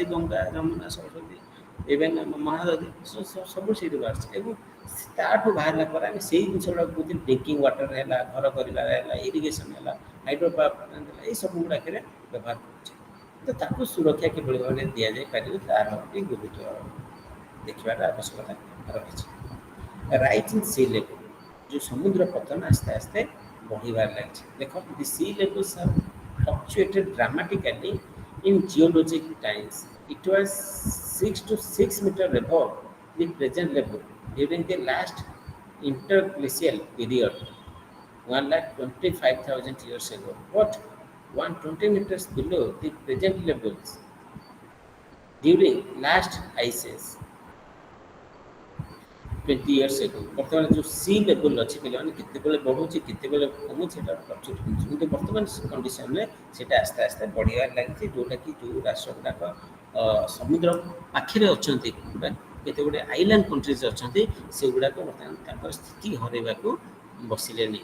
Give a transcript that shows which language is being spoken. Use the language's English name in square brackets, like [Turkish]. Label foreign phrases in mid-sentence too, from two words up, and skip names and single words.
[Odia] ଗଙ୍ଗା, ଯମୁନା, ସରସ୍ୱତୀ, ଇଭେନ୍ ମହାନଦୀ ସବୁ ସେଇଠୁ ବାହାରିଛି ଏବଂ ତାଠୁ ବାହାରିଲା ପରେ ଆମେ ସେଇ ଜିନିଷ ଗୁଡ଼ାକ କହୁଛେ [English] drinking water [Odia] ହେଲା, ଘର କରିବାରେ ହେଲା, ଇରିଗେସନ୍ ହେଲା, [English] hydro power plant [Odia] ହେଲା, ଏଇସବୁ ଗୁଡ଼ାକରେ ବ୍ୟବହାର କରୁଛେ। ତ ତାକୁ ସୁରକ୍ଷା କିଭଳି ଭାବରେ ଦିଆଯାଇପାରିବ ତାର ବି ଗୁରୁତ୍ୱ ଦେଖିବାର ଆବଶ୍ୟକତା ରହିଛି। [English] rise in sea level, [Odia] ଯେଉଁ ସମୁଦ୍ର ପତନ ଆସ୍ତେ ଆସ୍ତେ ବଢ଼ିବାରେ ଲାଗିଛି। [English] ଦେଖ, the sea levels have fluctuated dramatically in geologic times. It was 6 to 6 meter above the present level during the last interglacial period, 125,000 years ago, but 120 meters below the present levels during last ice age 20 years ago। [Odia] ବର୍ତ୍ତମାନ ଯେଉଁ [English] sea level [Odia] ଅଛି ପିଲାମାନେ କେତେବେଳେ ବଢ଼ୁଛି କେତେବେଳେ କମୁଛି ସେଇଟା ଫ୍ଲକ୍ଚୁଏଟ୍ ହେଉଛି, କିନ୍ତୁ ବର୍ତ୍ତମାନ କଣ୍ଡିସନରେ ସେଇଟା ଆସ୍ତେ ଆସ୍ତେ ବଢ଼ିବାରେ ଲାଗିଛି। ଯେଉଁଟାକି ଯେଉଁ ରାଷ୍ଟ୍ର ଗୁଡ଼ାକ ସମୁଦ୍ର ପାଖରେ ଅଛନ୍ତି ବା କେତେ ଗୁଡ଼ିଏ [English] island countries [Odia] ଅଛନ୍ତି, ସେଗୁଡ଼ାକ ବର୍ତ୍ତମାନ ତାଙ୍କର ସ୍ଥିତି ହରାଇବାକୁ ବସିଲେଣି।